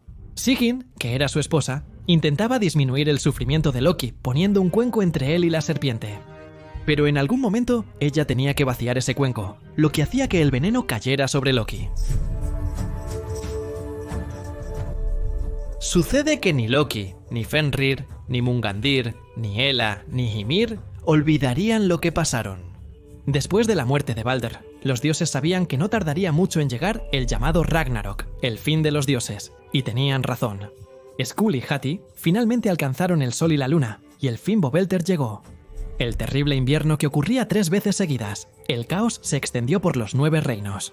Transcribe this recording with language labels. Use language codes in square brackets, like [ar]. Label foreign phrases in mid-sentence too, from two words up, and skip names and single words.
[es] Sigyn, que era su esposa, intentaba disminuir el sufrimiento de Loki poniendo un cuenco entre él y la serpiente. Pero en algún momento, ella tenía que vaciar ese cuenco, lo que hacía que el veneno cayera sobre Loki. Sucede que ni Loki, ni Fenrir, ni Mungandir, ni Hela, ni Ymir olvidarían lo que pasaron. Después de la muerte de Balder, los dioses sabían que no tardaría mucho en llegar el llamado Ragnarok, el fin de los dioses, y tenían razón. Skuld y Hati finalmente alcanzaron el sol y la luna, y el Fimbulveldir llegó. El terrible invierno que ocurría 3 veces seguidas, el caos se extendió por los 9 reinos.